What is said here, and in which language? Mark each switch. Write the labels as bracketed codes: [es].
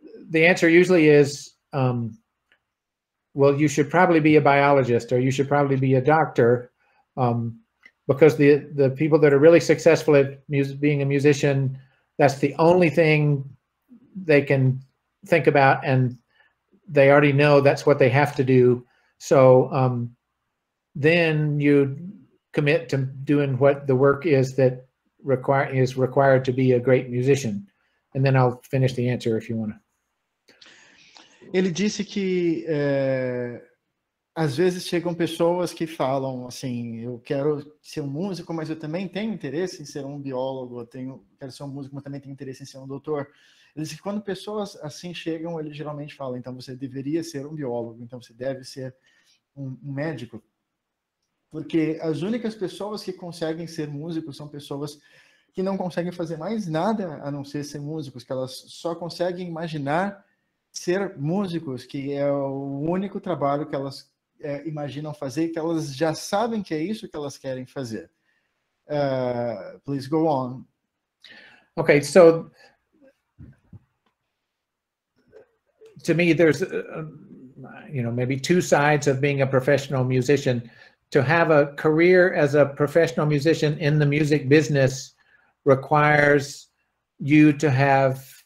[en] The answer usually is, well, you should probably be a biologist, or you should probably be a doctor, because the people that are really successful at being a musician, that's the only thing they can think about, and they already know that's what they have to do. So then you commit to doing what the work is that is required to be a great musician? And then I'll finish the answer if you want to. [pt] Ele disse que às vezes chegam pessoas que falam assim, eu quero ser um músico, mas eu também tenho interesse em ser um biólogo, quero ser um músico, mas também tenho interesse em ser um doutor. Ele disse que quando pessoas assim chegam, ele geralmente fala, então você deveria ser um biólogo, então você deve ser um médico. Porque as únicas pessoas que conseguem ser músicos são pessoas que não conseguem fazer mais nada a não ser músicos, que elas só conseguem imaginar ser músicos, que é o único trabalho que elas imaginam fazer, que elas já sabem que é isso que elas querem fazer. [en] Please go on. Okay, so to me, there's maybe two sides of being a professional musician. To have a career as a professional musician in the music business requires you to have